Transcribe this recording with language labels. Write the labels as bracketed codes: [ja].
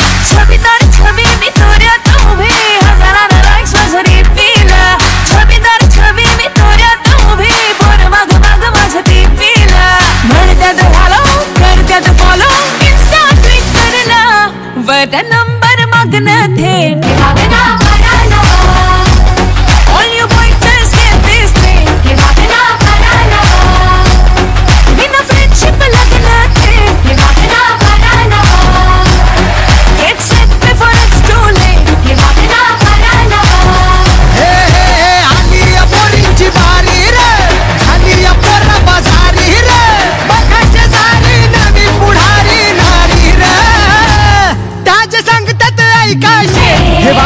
[mr] छबीदार छबी मी तोऱ्यात उभी, हजारांना लाईक्स माझ्या डीपीला। छबीदार छबी मी तोऱ्यात उभी, पोर मग मग माझ्या डीपीला। म्हणत्यात हॅलो, करत्यात फॉलो, इन्स्टा ट्विट करना, वर नंबर मागणं थेट मागना कराना। [en] All you boys just get this thing, [mr] के मागना कराना। बिना फ्रेंडशिप लगना थेट, के मागना कराना। [en] Get set before it's too late, [mr] के मागना कराना। हे हे हे आली या पोरींची बारी रे, आली या पोरा बाजारी रे, बघायचे सारी नवी पुढारी नारी रे, त्याचे सांगतात ऐकायचे।